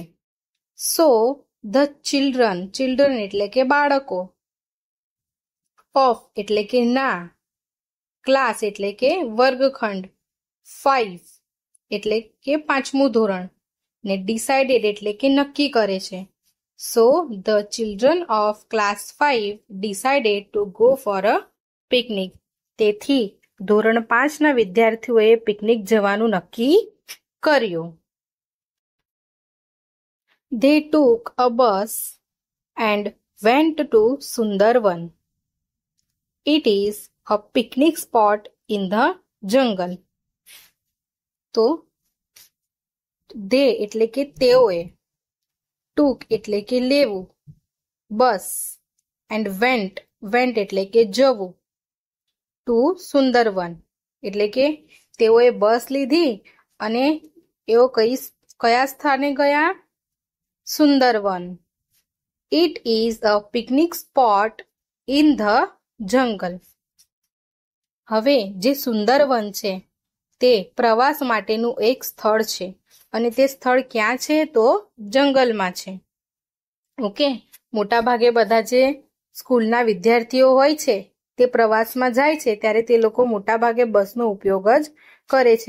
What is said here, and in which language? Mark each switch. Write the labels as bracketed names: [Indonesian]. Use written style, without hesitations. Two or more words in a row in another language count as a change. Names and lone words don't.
[English] So the children [Gujarati] એટલે કે બાળકો, ઓફ એટલે કે ના, ક્લાસ એટલે કે વર્ગખંડ, 5 એટલે કે 5મું ધોરણ ને ડિસાઇડેડ એટલે કે નક્કી કરે છે. [English] So the children of class 5 decided to go for a picnic. [Gujarati] તેથી ધોરણ 5ના વિદ્યાર્થીઓએ પિકનિક જવાનું નક્કી કર્યું. [English] They took a bus and went to Sundarban. It is a picnic spot in the jungle. [Gujarati] તો they એટલે કે તેઓએ, took એટલે કે લેવું, બસ [English] and went [Gujarati] એટલે કે જવું, to સુંદરવન એટલે કે તેઓએ બસ લીધી અને એઓ કયા સ્થાને ગયા? સુંદરવન. [English] It is a picnic spot in the jungle. [Gujarati] હવે જે સુંદરવન છે તે પ્રવાસ માટેનું એક સ્થળ છે અને તે સ્થળ ક્યાં છે? તો જંગલમાં છે. ઓકે, મોટા ભાગે બધા જે સ્કૂલના વિદ્યાર્થીઓ હોય છે તે પ્રવાસમાં જાય છે ત્યારે તે લોકો મોટા ભાગે બસનો ઉપયોગ જ કરે છે.